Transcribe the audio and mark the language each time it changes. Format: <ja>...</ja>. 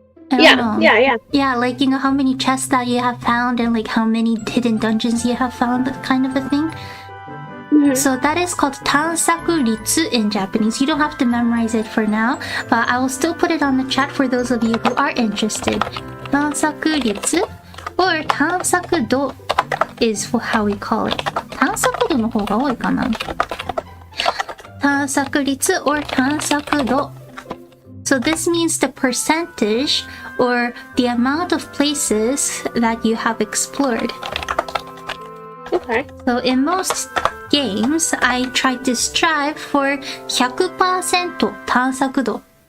<en>I don't know. Yeah, like you know how many chests that you have found and like how many hidden dungeons you have found, kind of a thing. So that is called 探索率 in Japanese. You don't have to memorize it for now, but I will still put it on the chat for those of you who are interested. 探索率 or 探索度 is how we call it.</en> <ja>探索度の方が多いかな。探索率 or 探索度。</ja> <en>So this means the percentage or the amount of places that you have explored. Okay. So in most games, I try to strive for 100% 探索度.</en>